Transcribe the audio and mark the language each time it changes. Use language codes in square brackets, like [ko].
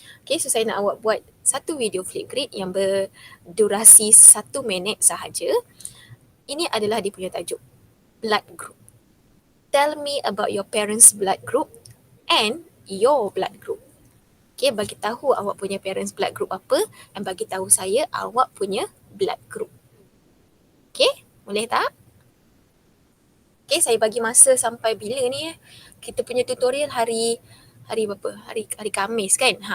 [ms] Okay, so saya nak awak buat satu video flip grid yang berdurasi 1 minit sahaja. Ini adalah dia punya tajuk, blood group. [en] Tell me about your parents' blood group and your blood group. [ms] Okay, bagi tahu awak punya parents' blood group apa dan bagi tahu saya awak punya blood group. Okay, boleh tak? Okay, saya bagi masa sampai bila ni? Kita punya tutorial hari berapa? Hari Khamis kan?